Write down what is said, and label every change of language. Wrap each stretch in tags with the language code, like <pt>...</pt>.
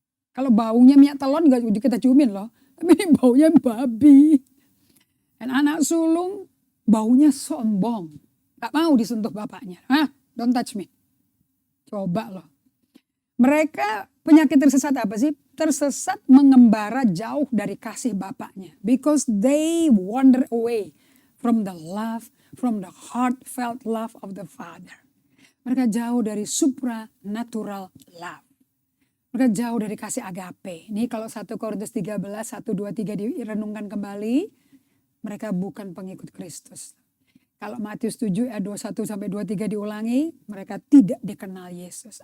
<id>Kalau baunya minyak telon gak kita ciumin loh. Tapi ini baunya babi. Dan anak sulung baunya sombong. Gak mau disentuh bapaknya.</id> <en>Don't touch me.</en> <id>Coba loh. Mereka penyakit tersesat apa sih? Tersesat mengembara jauh dari kasih bapaknya.</id> <en>Because they wander away from the love, from the heartfelt love of the Father.</en> <id>Mereka jauh dari supranatural love. Mereka jauh dari kasih agape. Ini kalau 1 Korintus 13, 1, 2, 3 direnungkan kembali. Mereka bukan pengikut Kristus. Kalau Matius 7 ayat 21 sampai 23 diulangi, mereka tidak dikenal Yesus.</id>